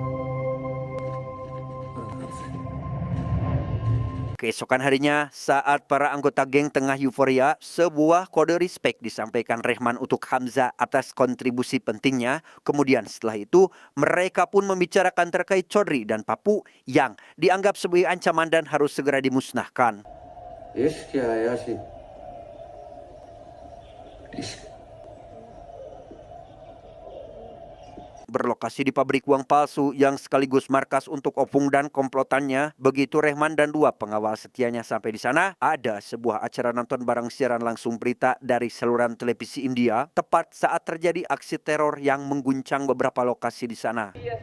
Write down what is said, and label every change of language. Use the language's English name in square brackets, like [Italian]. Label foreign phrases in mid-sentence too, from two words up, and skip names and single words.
[Indonesian] Keesokan harinya, saat para anggota geng tengah euforia, sebuah kode respect disampaikan Rehman untuk Hamzah atas kontribusi pentingnya. Kemudian setelah itu, mereka pun membicarakan terkait Chaudhry dan Pappu yang dianggap sebagai ancaman dan harus segera dimusnahkan. [Hindi] इश्क क्या है यासी इश्क [Indonesian] Berlokasi di pabrik uang palsu yang sekaligus markas untuk Opung dan komplotannya. Begitu Rehman dan dua pengawal setianya sampai di sana, ada sebuah acara nonton bareng siaran langsung berita dari saluran televisi India tepat saat terjadi aksi teror yang mengguncang beberapa lokasi di sana.